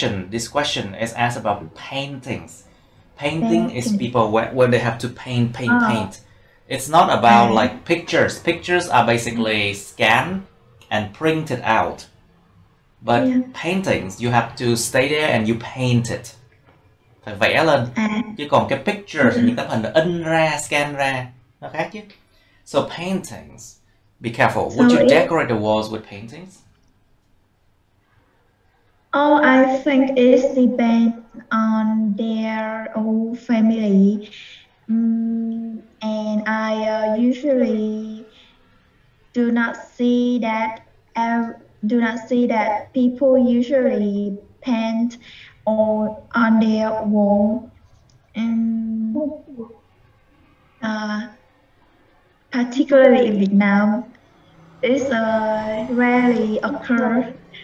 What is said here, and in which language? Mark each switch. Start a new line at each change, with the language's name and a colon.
English: This question is asked about paintings. Painting is people when they have to paint. It's not about like pictures. Pictures are basically scanned and printed out. But paintings, you have to stay there and you paint it.
Vietnamese: Phải vẽ lên. Chứ còn cái pictures, những tấm hình là in ra, scan ra, nó khác chứ.
English: So paintings, be careful. Would you decorate the walls with paintings? Oh, I think it depends on their own family. And I usually do not see that people usually paint on their wall, and particularly in Vietnam, it's rarely occur.